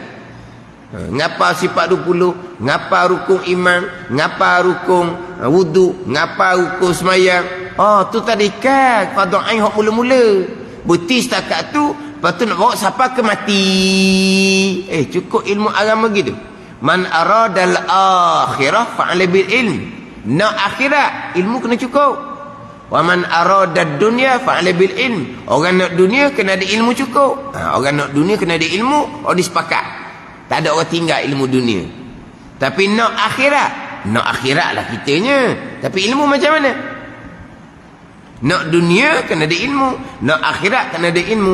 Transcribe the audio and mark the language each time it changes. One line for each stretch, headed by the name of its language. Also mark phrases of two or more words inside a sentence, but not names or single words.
Malay: Ngapa sifat 20, ngapa rukun iman, ngapa rukun wudu, ngapa rukun semayang. Tu tadika fardu ain hak mula-mula. Berhenti setakat tu, lepas tu nak bawa sampai ke mati. Cukup ilmu agama gitu.
Arabic: من أراد الآخرة فعليه بالعلم.
Malay: Nak akhirat, ilmu kena cukup.
Arabic: ومن أراد الدنيا فعليه بالعلم.
Malay: Orang nak dunia kena ada ilmu cukup. Orang nak dunia kena ada ilmu, disepakat. Tak ada orang tinggal ilmu dunia. Tapi nak akhirat lah kitanya. Tapi ilmu macam mana? Nak dunia kena ada ilmu, nak akhirat kena ada ilmu.